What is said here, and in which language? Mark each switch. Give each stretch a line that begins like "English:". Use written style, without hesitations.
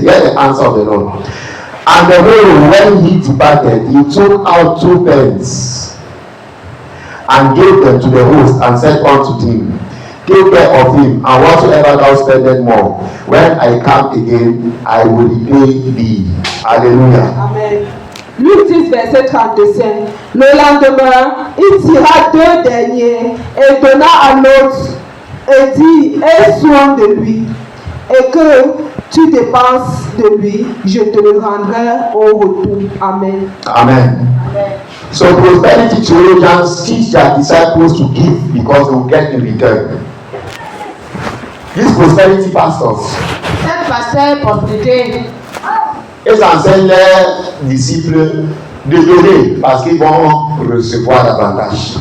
English: Hear the answer of the Lord. And the whole, when he departed, he took out 2 pence and gave them to the host and said unto him, Take care of him, and whatsoever thou spendest more, when I come again, I will repay thee. Hallelujah. Amen.
French: Luc 10, verset 35. Le lendemain, il tira 2 deniers et donna à l'autre et dit, aie soin de lui, et que tu dépenses de lui, je te le rendrai au retour.
English: Amen. Amen. Amen. So prosperity theologians teach their disciples to give because they will get in return. These prosperity pastors,
French: Cette pasteur prospérité, ils enseignent leurs disciples de donner parce qu'ils vont recevoir davantage.